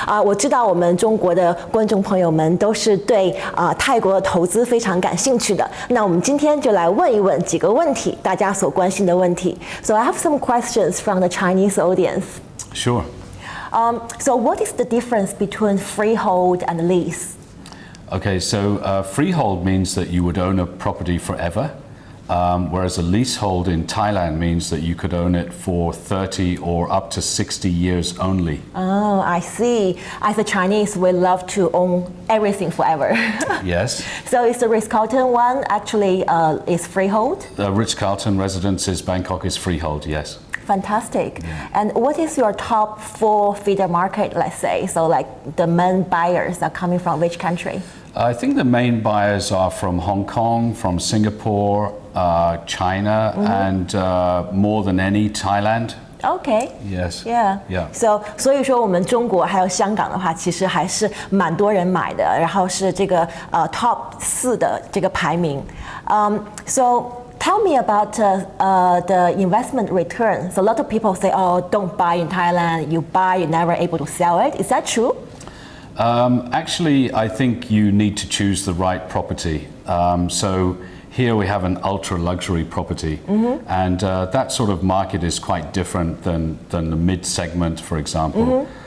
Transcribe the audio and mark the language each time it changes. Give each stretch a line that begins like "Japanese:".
Chinese: 我知道我们中国的观众朋友们都是对泰国的投资非常感兴趣的。那我们今天就来问一问几个问题，大家所关心的问题。
English: So I have some questions from the Chinese audience. Sure. So what is the difference between freehold and lease? Okay, so freehold means that you would own a property forever, whereas a leasehold in Thailand means that you could own it for 30 or up to 60 years only. Oh, I see. As a Chinese, we love to own everything forever. Yes. So is the Ritz-Carlton one actually is freehold? The Ritz-Carlton Residences Bangkok is freehold, yes. Fantastic. And what is your top 4 feeder market, let's say? So like the main buyers are coming from which country? I think the main buyers are from Hong Kong, from Singapore, China, and more than any, Thailand. Okay. Yes. Yeah. Yeah.
Chinese: So 所以说我们中国还有香港的话，其实还是蛮多人买的，然后是这个top 4的这个排名。
English: So tell me about the investment returns. A lot of people say, oh, don't buy in Thailand. You buy, you're never able to sell it. Is that true? Actually, I think you need to choose the right property. So here we have an ultra luxury property, and that sort of market is quite different than the mid segment, for example.